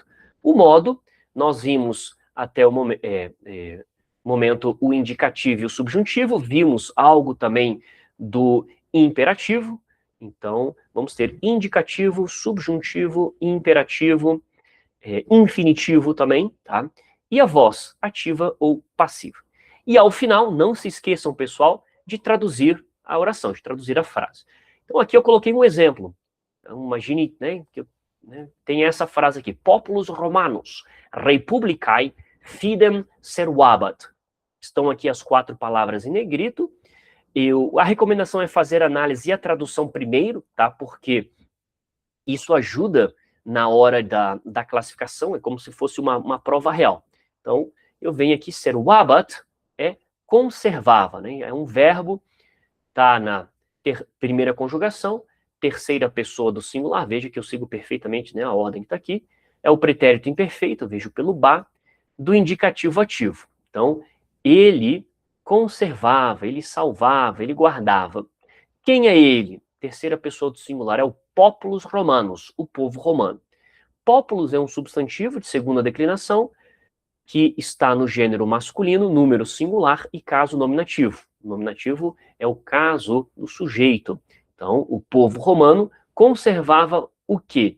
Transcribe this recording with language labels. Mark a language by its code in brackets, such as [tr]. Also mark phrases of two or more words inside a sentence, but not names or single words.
[pt] O modo, nós vimos até o momento o indicativo e o subjuntivo, vimos algo também do imperativo, então vamos ter indicativo, subjuntivo, imperativo, infinitivo também, tá? E a voz, ativa ou passiva. E ao final, não se esqueçam, pessoal, de traduzir a oração, de traduzir a frase. Então aqui eu coloquei um exemplo. Então, imagine, né, que tem essa frase aqui. [la] Populus Romanus, Republicae, fidem servabat. [pt] Estão aqui as 4 palavras em negrito. A recomendação é fazer a análise e a tradução primeiro, tá? Porque isso ajuda na hora da classificação, é como se fosse uma prova real. Então, eu venho aqui, servabat, conservava, né? É um verbo, tá na primeira conjugação, terceira pessoa do singular, veja que eu sigo perfeitamente, né, a ordem que está aqui, é o pretérito imperfeito, eu vejo pelo ba, do indicativo ativo. Então, ele conservava, ele salvava, ele guardava. Quem é ele? Terceira pessoa do singular, é o [la] populus romanus, [pt] o povo romano. Populus é um substantivo de segunda declinação, que está no gênero masculino, número singular e caso nominativo. O nominativo é o caso do sujeito. Então, o povo romano conservava o quê?